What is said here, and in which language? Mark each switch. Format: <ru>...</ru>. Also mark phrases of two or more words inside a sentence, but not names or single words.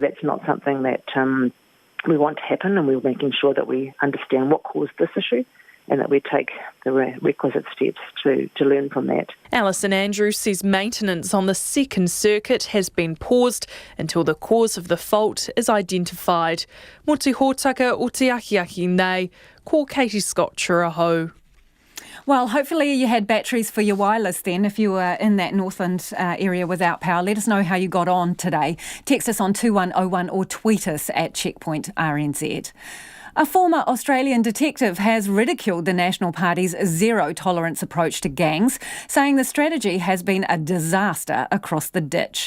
<en>That's not something that we want to happen, and we're making sure that we understand what caused this issue and that we take the requisite steps to learn from that. Alison Andrews says maintenance on the second circuit has been paused until the cause of the fault is identified.</en> <mi>Mo te hōtaka o te akiaki nei, ko Katie Scott Churaho.</mi> <en>Well, hopefully you had batteries for your wireless then if you were in that Northland area without power. Let us know how you got on today. Text us on 2101 or tweet us at Checkpoint RNZ. A former Australian detective has ridiculed the National Party's zero-tolerance approach to gangs, saying the strategy has been a disaster across the ditch.</en>